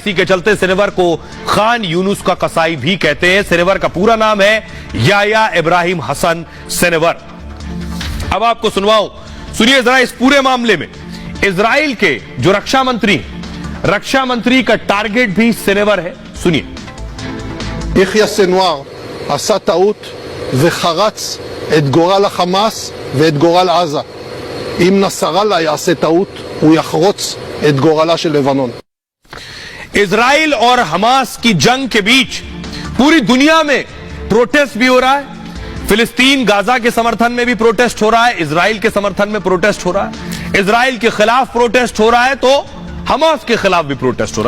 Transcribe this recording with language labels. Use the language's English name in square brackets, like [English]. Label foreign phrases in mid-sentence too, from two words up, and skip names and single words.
[Hindi] इसी के चलते सेनेवर को खान यूनुस का कसाई भी कहते हैं। सेनेवर का पूरा नाम है याह्या इब्राहिम हसन सेनेवर। अब आपको सुनवाऊं, सुनिए जरा इस पूरे मामले में इजराइल के जो रक्षा मंत्री का टारगेट भी सेनेवर है। सुनिए। [Hebrew] יחיא סנואר עשה טעות וחרץ את גורל החמאס ואת גורל עזה. אם נסראללה יעשה טעות, הוא יחרוץ את גורלה של לבנון. [Hindi] इजराइल और हमास की जंग के बीच पूरी दुनिया में प्रोटेस्ट भी हो रहा है। फिलिस्तीन गाजा के समर्थन में भी प्रोटेस्ट हो रहा है, इजराइल के समर्थन में प्रोटेस्ट हो रहा है। इजराइल के खिलाफ प्रोटेस्ट हो रहा है तो हमास के खिलाफ भी प्रोटेस्ट हो रहा है।